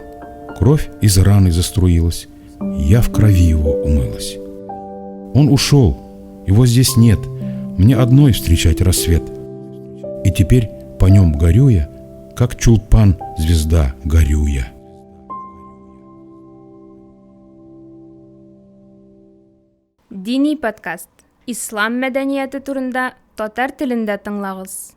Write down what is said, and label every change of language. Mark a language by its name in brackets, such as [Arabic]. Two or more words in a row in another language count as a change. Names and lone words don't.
[Russian] Кровь из раны заструилась. Я в крови его умылась. Он ушел. Его здесь нет. Мне одной встречать рассвет. И теперь по нем горю я, как чулпан звезда горю я. [Tatar] Дини подкаст. Ислам мәдәнияты турында татар телендә тыңлагыз.